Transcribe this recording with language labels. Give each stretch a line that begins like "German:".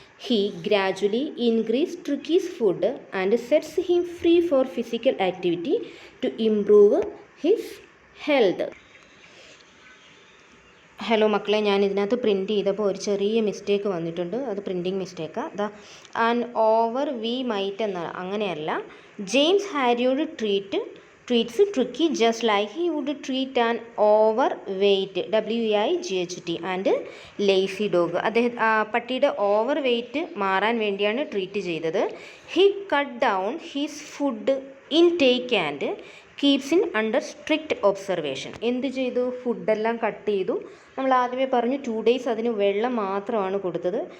English: He gradually increased Tricky's food and sets him free for physical activity to improve his health.
Malayalam: Hello മക്കളെ, ഞാൻ ഇതിനകത്ത് print ചെയ്തപ്പോൾ ഒരു ചെറിയ മിസ്റ്റേക്ക് വന്നിട്ടുണ്ട്. അത് printing മിസ്റ്റേക്കാണ്. The an over V might എന്നാണ്, അങ്ങനെയല്ല.
English: James ഹാരിയോട് treats Tricky just like he would treat an overweight WEIGHT and lazy dog.
Malayalam: അദ്ദേഹം പട്ടിയുടെ ഓവർ വെയ്റ്റ് മാറാൻ വേണ്ടിയാണ് ട്രീറ്റ് ചെയ്തത്.
English: He cut down his food intake and keeps in under strict observation.
Malayalam: എന്ത് ചെയ്തു? ഫുഡെല്ലാം കട്ട് ചെയ്തു. നമ്മൾ ആദ്യമേ പറഞ്ഞു 2 days അതിന് വെള്ളം മാത്രമാണ് കൊടുത്തത്.